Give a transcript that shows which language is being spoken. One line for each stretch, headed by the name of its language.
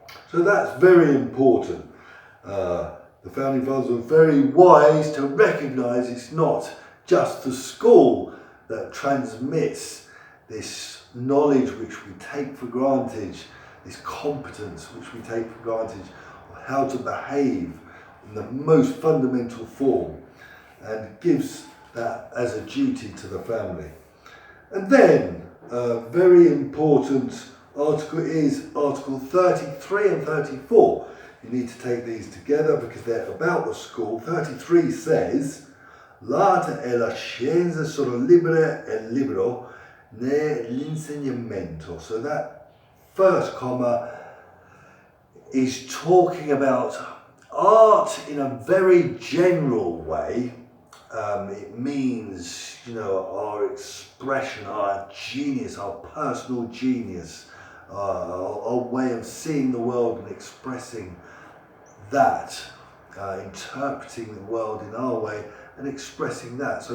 English: So that's very important. The founding fathers were very wise to recognise it's not just the school that transmits this knowledge which we take for granted, this competence which we take for granted of how to behave in the most fundamental form, and gives that as a duty to the family. And then a very important article is Article 33 and 34. You need to take these together because they're about the school. 33 says,
Italian: l'arte e la scienza sono libere e libero nell'insegnamento.
English: So that first comma is talking about art in a very general way. It means, our expression, our genius, our personal genius, our way of seeing the world and expressing that, interpreting the world in our way and expressing that.